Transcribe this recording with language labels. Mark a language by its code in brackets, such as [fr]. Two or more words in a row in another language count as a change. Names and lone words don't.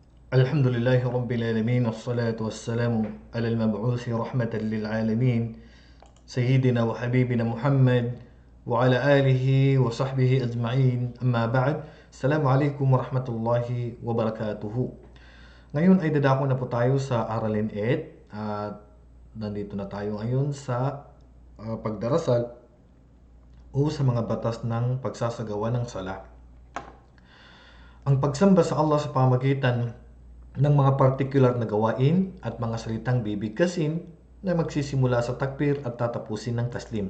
[ar] الحمد لله رب العالمين والصلاة والسلام على المبعوث رحمة للعالمين سيدنا وحبيبنا محمد وعلى آله وصحبه أجمعين أما بعد. السلام عليكم ورحمة الله وبركاته. [tl] Ngayon ay dadako na po tayo sa Aralin 8 at nandito na tayo ngayon sa pagdarasal o sa mga batas ng pagsasagawa ng sala. Ang pagsamba sa Allah sa pamagitan ng mga partikular na gawain at mga salitang bibigkasin na magsisimula sa takbir at tatapusin ng taslim.